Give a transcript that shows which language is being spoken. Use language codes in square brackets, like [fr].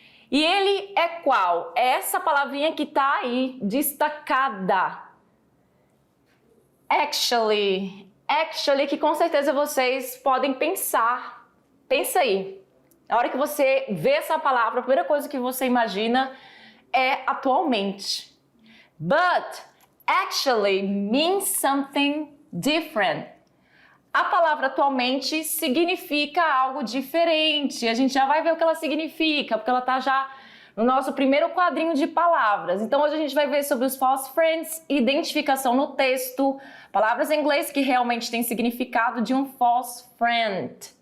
[pt] E ele é qual? É essa palavrinha que está aí, destacada. Actually, que com certeza vocês podem pensar. Pensa aí. Na hora que você vê essa palavra, a primeira coisa que você imagina é atualmente. [en] But actually means something different. [pt] A palavra atualmente significa algo diferente. A gente já vai ver o que ela significa, porque ela está já no nosso primeiro quadrinho de palavras. Então hoje a gente vai ver sobre os false friends, identificação no texto, palavras em inglês que realmente têm significado de um false friend.